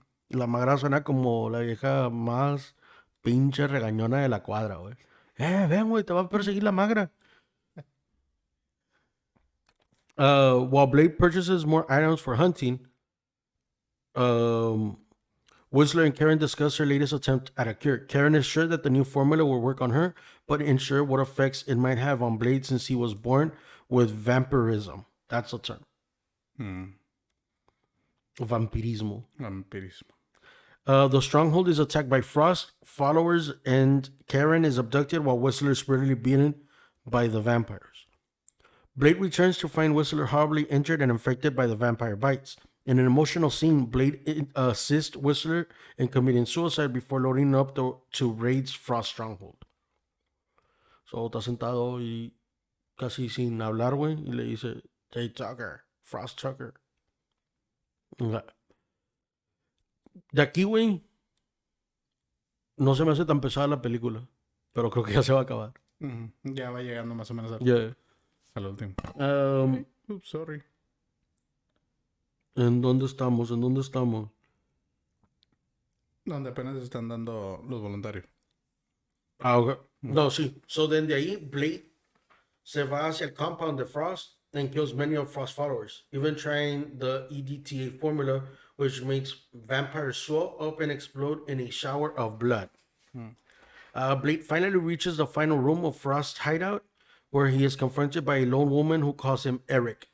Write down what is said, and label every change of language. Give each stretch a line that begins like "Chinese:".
Spanish: La magra suena como la vieja más pinche regañona de la cuadra, güey. Ven, güey, te va a perseguir la magra.
English: While Blade purchases more items for hunting, Whistler and Karen discuss her latest attempt at a cure. Karen is sure that the new formula will work on her, but unsure what effects it might have on Blade since he was born with vampirism. That's the term. Vampirismo.
Spanish: Vampirismo.
English: The stronghold is attacked by Frost followers, and Karen is abducted while Whistler is brutally beaten by the vampires. Blade returns to find Whistler horribly injured and infected by the vampire bites. In an emotional scene, Blade assists Whistler in committing suicide before loading up to Raid's Frost stronghold.
Spanish: So, está sentado y casi sin hablar, güey, y le dice, hey, Tucker, Frost Tucker. De aquí, güey, no se me hace tan pesada la película, pero creo que ya se va a acabar. Ya va llegando más o menos
English: Yeah.
Spanish: al último.
English: Oops, sorry.
Spanish: ¿En dónde estamos? ¿En dónde estamos? Donde apenas están dando los voluntarios. Okay. No, sí.
English: So then
Spanish: de ahí, Blade se va hacia el compound de Frost
English: and kills many of Frost's followers, even trying the EDTA formula, which makes vampires swell up and explode in a shower of blood. Blade finally reaches the final room of Frost's hideout, where he is confronted by a lone woman who calls him Eric.